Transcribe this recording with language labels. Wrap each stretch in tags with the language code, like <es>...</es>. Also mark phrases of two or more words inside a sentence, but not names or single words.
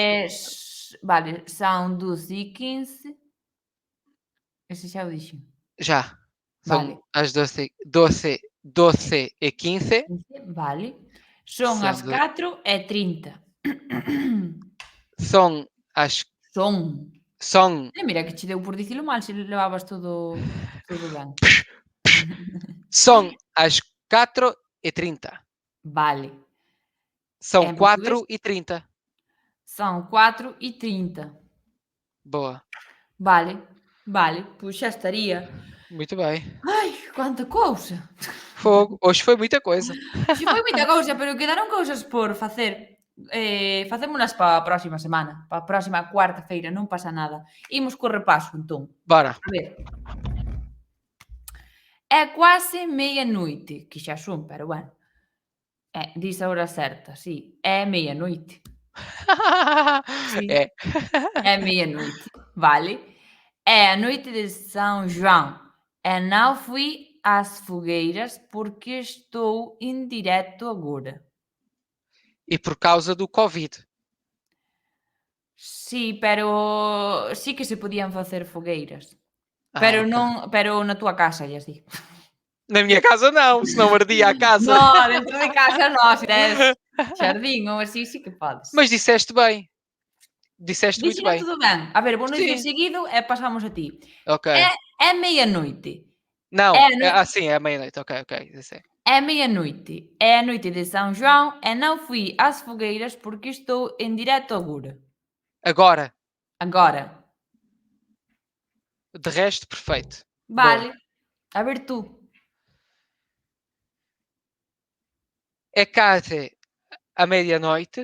<pt>Vale, são 12:15.</pt> <gl>Ese xa o dixen.</gl> <pt>já. São</pt> <gl>Vale,</gl> <pt>as 12:15.</pt> <gl>15, vale. Son</gl> <pt>São, as 4:30. são as.</pt> <gl>Son.</gl> <pt>São,</pt> <gl>Mira que che deu por dicilo mal se levabas todo ben.</gl> <pt>são as 4:30.</pt> <gl>Vale.</gl> <pt>São</pt> <gl>En portugués</gl> <pt>4:30. são 4:30. Boa.</pt> <gl>Vale, vale, pois xa estaría.</gl> <pt>Muito bem.</pt> <gl>Ai, quanta cousa.</gl> <pt>Fogo. Hoje foi muita coisa.</pt> <gl>Si foi moita cousa, pero quedaron cousas por facer. Facémolas para a próxima semana, para a próxima cuarta-feira, non pasa nada. Imos co repaso, entón.</gl> <pt>Bora.</pt> <gl>A ver.</gl> <pt>É quase meia-noite,</pt> <gl>que xa son, pero bueno. Dis a hora certa, sí.</gl> <pt>É meia-noite.</pt> <gl>Sí.</gl> <pt>É. É meia-noite, vale? É a noite de São João e</pt> <gl>non fui ás fogueiras porque estou en directo agora.</gl> <pt>E por causa do Covid.</pt> <gl>Sí, pero sí que se podían facer fogueiras. Ah, ok. Pero na túa casa, lles di.</gl> <pt>Na minha casa não, senão ardia a casa.</pt> <gl>No, dentro de casa no, se tes xardín ou así, sí que podes.</gl> <pt>Mas disseste bem. Disseste muito</pt> <gl>Dixeno</gl> <pt>bem.</pt> <gl>tudo ben. A ver, vou dicir</gl> <pt>Sim.</pt> <gl>seguido e pasamos a ti.</gl> <pt>Ok. É meia-noite. Não, É a noi sim, é meia-noite. Ok, ok. Isso é. É meia-noite. É a noite de São João e</pt> <gl>non fui ás fogueiras porque estou en directo agora.</gl> <pt>Agora. Agora. De resto, perfeito.</pt> <gl>Vale.</gl> <pt>Boa.</pt> <gl>A ver tú.</gl> <pt>É quase a medianoite.</pt>